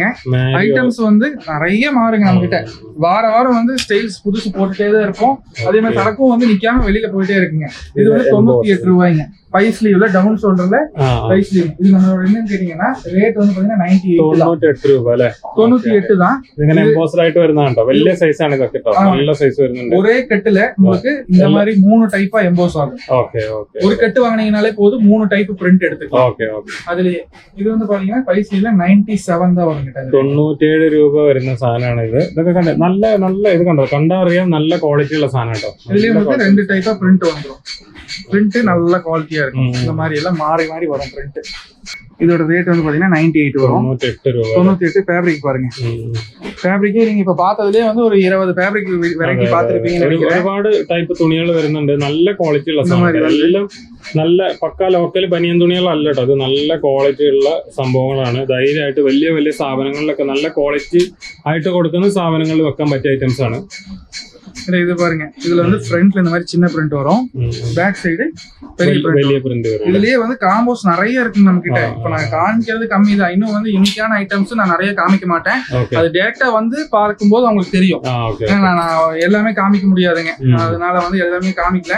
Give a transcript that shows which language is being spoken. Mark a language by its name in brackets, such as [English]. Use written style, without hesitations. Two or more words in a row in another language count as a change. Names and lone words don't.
[Tamil] ஐட்டம்ஸ் வந்து நிறைய மாறுங்க நம்ம கிட்ட. வாரம் வந்து ஸ்டைல்ஸ் புதுசு போட்டுட்டே தான் இருக்கும். அதே மாதிரி சரக்கும் வந்து நிக்காம வெளியில போயிட்டே இருக்குங்க. இது வந்து 98 ரூபாய்ங்க. 5 ஸ்லீவ்ல டவுன் ஷோல்டர்ல 5 ஸ்லீவ். இது நம்மளோட என்னன்னு கேட்டீங்கன்னா ரேட் வந்து பாத்தீங்கன்னா 98 ரூபாய்ல 98 தான். இதுங்க எம்போஸ்ட் ஆயிட்டு வருதாண்டா. [Malayalam] വലിയ സൈസ് ആണ് ഇതൊക്കെ ട്ടോ. നല്ല സൈസ് വരുന്നുണ്ട്. ഒരേ കെട്ടില് [Tamil] உங்களுக்கு இந்த மாதிரி 3 டைப்பா எம்போஸ் ஆகும். ஒரு கெட்டு வாங்குனீங்கனாலே போதும் 3 டைப் பிரிண்ட் எடுத்துக்கலாம். அதுலயே இது வந்து பாத்தீங்கன்னா 5 ஸ்லீவ்ல 97 தான் வருங்க. [Malayalam] 97 രൂപ വരുന്ന സാധനമാണ് ഇത്. ഇതൊക്കെ കണ്ട നല്ല ഇത് കണ്ടോ, കണ്ടറിയാൻ നല്ല ക്വാളിറ്റി ഉള്ള സാധനം കേട്ടോ. ഇതിലേ നമുക്ക് [Tamil] 2 டைப்பா பிரிண்ட் வந்துரும். பிரிண்ட் நல்ல குவாலிட்டியா இருக்கும். இந்த மாதிரி எல்லாம் மாறி வரும் பிரிண்ட். இதோட ரேட் வந்து பாத்தீங்கன்னா 98 வரும். 98 ஃபேப்ரிக் பாருங்க. ഫാബ്രിക് நீங்க இப்ப பார்த்ததுலயே வந்து ஒரு 20 ஃபேப்ரிக் வெரைட்டி பார்த்திருப்பீங்கன்னு நினைக்கிறேன். [Malayalam] ഒരുപാട് ടൈപ്പ് തുണികൾ വരുന്നുണ്ട്. നല്ല ക്വാളിറ്റി ഉള്ള സാധനങ്ങളെല്ലാം നല്ല പക്ക ലോക്കൽ ബനിയൻ തുണികളല്ല കേട്ടോ. അത് നല്ല ക്വാളിറ്റി ഉള്ള സംഭവങ്ങളാണ്. ധൈര്യമായിട്ട് വലിയ സ്ഥാപനങ്ങളിലൊക്കെ നല്ല ക്വാളിറ്റി ആയിട്ട് കൊടുക്കുന്ന സ്ഥാപനങ്ങളിൽ വെക്കാൻ പറ്റിയ ഐറ്റംസ് ആണ്. [Tamil] இது பாருங்க, இதுல வந்து ஃப்ரண்ட்ல இந்த மாதிரி சின்ன பிரிண்ட் வரும், பேக் சைடு பெரிய பிரிண்ட் வரும். இதுலயே வந்து காம்போஸ் நிறைய இருக்கு நம்ம கிட்ட. இப்ப நான் காமிக்கிறது கம்மி தான். இன்னும் வந்து யூனிக்கான ஐட்டம்ஸ் நான் நிறைய காமிக்க மாட்டேன். அது டைரக்டா வந்து பார்க்கும்போது உங்களுக்கு தெரியும். நான் எல்லாமே காமிக்க முடியாதுங்க, அதனால வந்து எல்லாமே காமிக்கல.